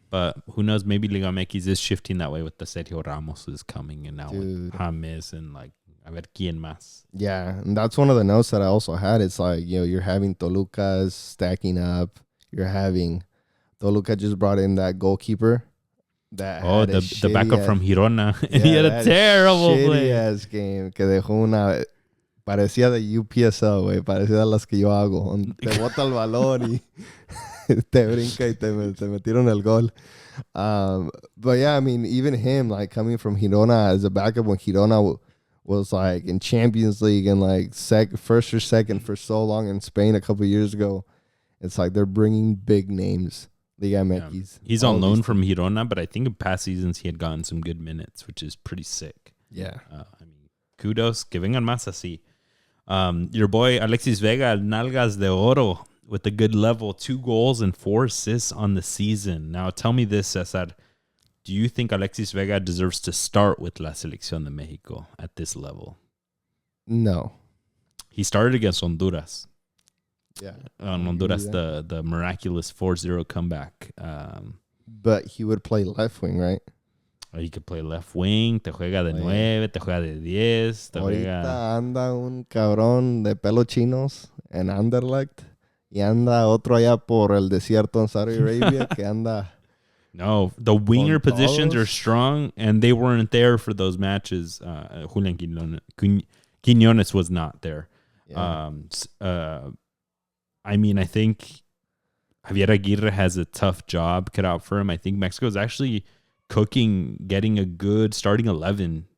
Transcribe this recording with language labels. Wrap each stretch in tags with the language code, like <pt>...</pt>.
<en>But who knows, maybe Liga MX is shifting that way with the Sergio Ramos is coming and now with James and like</en> <es>a ver quién más.</es> <en>Yeah, and that's one of the notes that I also had. It's like, you're having Toluca's stacking up. You're having Toluca just brought in that goalkeeper. The backup from Girona. And he had a terrible play. Ass game</en> <es>que dejó una... Parecía de UPSL, güey. Parecía de las que yo hago. Te bota el balón y te brinca y te metieron el gol.</es> <en>But yeah, I mean, even him, like coming from Girona as a backup when Girona was like in Champions League and like first or second for so long in Spain a couple of years ago. It's like they're bringing big names. Liga MX. Yeah. He's on loan from Girona, but I think in past seasons he had gotten some good minutes, which is pretty sick. Yeah. I mean, kudos.</en> <es>Que vengan más así.</es> <en>Your boy Alexis Vega, Nalgas de Oro, with a good level, 2 goals and 4 assists on the season. Now, tell me this, Cesar. Do you think Alexis Vega deserves to start with La Selección de Mexico at this level? No. He started against Honduras. Yeah. On Honduras, the miraculous 4-0 comeback. But he would play left wing, right? He could play left wing,</en> <es>te juega de 9, te juega de 10. Ahorita anda un cabrón de pelo chinos en Anderlecht y anda otro allá por el desierto en Saudi Arabia que anda...</es> <en>No, the winger positions are strong, and they weren't there for those matches. Julian Quiñones was not there. Yeah. I mean, I think Javier Aguirre has a tough job cut out for him. I think Mexico is actually cooking, getting a good starting 11.</en>